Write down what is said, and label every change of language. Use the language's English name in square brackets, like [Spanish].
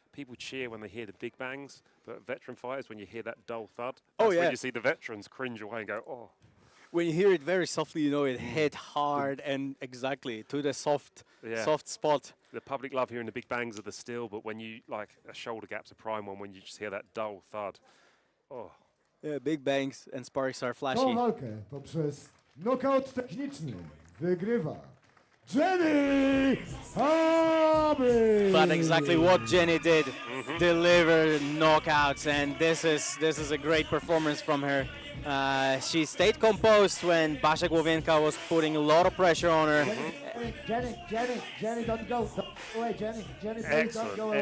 [English] People cheer when they hear the big bangs, but veteran fighters, when you hear that dull thud, that's when you see the veterans cringe away and go, oh. When you hear it very softly, you know it hit hard and exactly to the soft spot. The public love hearing the big bangs of the steel, but when you, like, a shoulder gap's a prime one, when you just hear that dull thud, oh. Yeah, big bangs and sparks are flashy. [Polish] Tą walkę poprzez knockout techniczny wygrywa Jenny Habry. [English] But exactly what Jenny did, deliver knockouts, and this is a great performance from her. She stayed composed when Głowienka was putting a lot of pressure on her. Jenny, don't go away, Jenny, please don't go away.